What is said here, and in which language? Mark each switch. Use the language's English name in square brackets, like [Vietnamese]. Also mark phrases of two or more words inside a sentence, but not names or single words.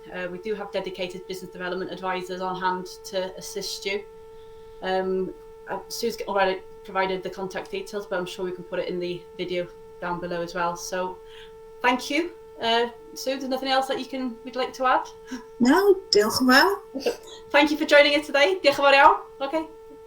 [English] We do have dedicated business development advisors on hand to assist you. Sue's already provided the contact details, but I'm sure we can put it in the video down below as well. So thank you. Sue, there's nothing else that you'd like to add? No, [Welsh] diolch yn fawr. [English] Thank you for joining us today. [Welsh] Diolch yn fawr iawn. Okay.